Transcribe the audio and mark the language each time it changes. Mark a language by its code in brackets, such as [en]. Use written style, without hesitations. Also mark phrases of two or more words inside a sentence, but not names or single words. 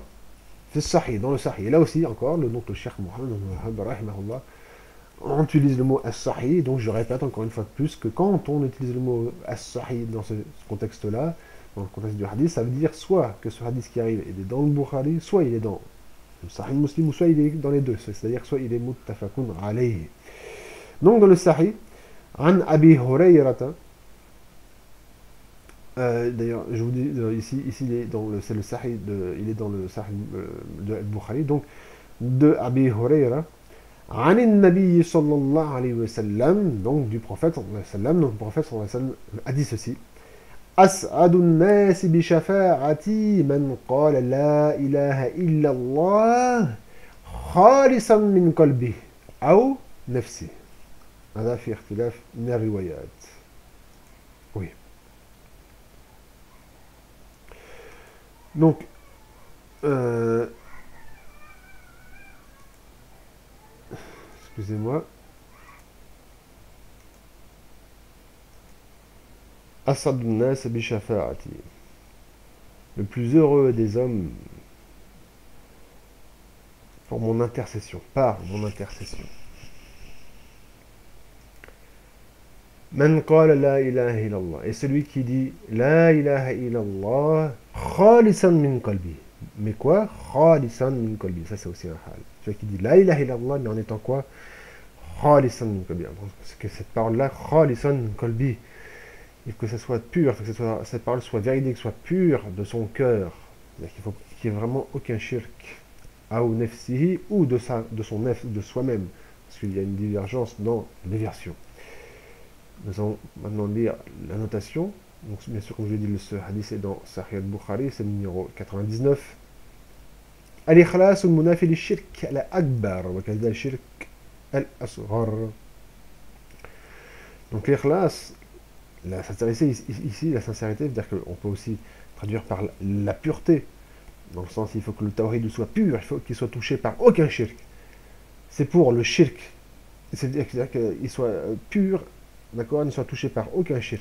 [fr] C'est sahih, dans le sahih. Et là aussi, encore, le nom de cheikh Muhammad ibn Wahhab, rahimahullah, on utilise le mot as-sahih, donc je répète encore une fois de plus que quand on utilise le mot as-sahih dans ce contexte-là, dans le contexte du hadith, ça veut dire soit que ce hadith qui arrive il est dans le Bukhari, soit il est dans le Sahih Muslim, ou soit il est dans les deux, c'est-à-dire soit il est [ar] متفق عليه. [fr] Donc dans le Sahih, an Abi Hurayrata, d'ailleurs, je vous dis, ici c'est le Sahih, il est dans le Sahih de Al-Bukhari, donc de Abi Hurayra, [ar] عن النبي صلى الله عليه وسلم, [fr] donc du prophète [ar] صلى الله عليه وسلم, [fr] donc le prophète [ar] صلى الله عليه وسلم [fr] a dit ceci: [ar] أسعد الناس بشفاعتي من قال لا إله إلا الله خالصا من قلبه أو نفسه. هذا في اختلاف من الروايات. [fr] Oui. Donc, excusez-moi. [ar] أسعد الناس بشفاعتي. [fr] Le plus heureux des hommes pour mon intercession, par mon intercession. [ar] من قال لا إله إلا الله. [fr] Et celui qui dit [ar] لا إله إلا الله خالصا من قلبي. [fr] Mais quoi? [ar] خالصا من قلبي. [fr] Ça c'est aussi un hal. Celui qui dit [ar] لا إله إلا الله, [fr] mais en étant quoi? [ar] خالصا من قلبي. [fr] Parce que cette parole-là, [ar] خالصا من قلبي, [fr] il faut que ça soit pur, il faut que cette parole soit véridique, soit pure de son cœur. Il faut qu'il n'y ait vraiment aucun shirk. Ou nefsihi, ou de son nef, de soi-même. Parce qu'il y a une divergence dans les versions. Nous allons maintenant lire la notation. Donc, bien sûr, comme je l'ai dit, ce hadith est dans Sahih al-Bukhari, c'est le numéro 99. [ar] الإخلاص المنافي للشرك الأكبر، وكذا الشرك الأصغر. [fr] Donc l'ikhlas, la sincérité ici, la sincérité veut dire qu'on peut aussi traduire par la pureté. Dans le sens, il faut que le tawhid soit pur, il faut qu'il soit touché par aucun shirk. C'est pour le shirk. C'est-à-dire qu'il soit pur, d'accord, il ne soit touché par aucun shirk.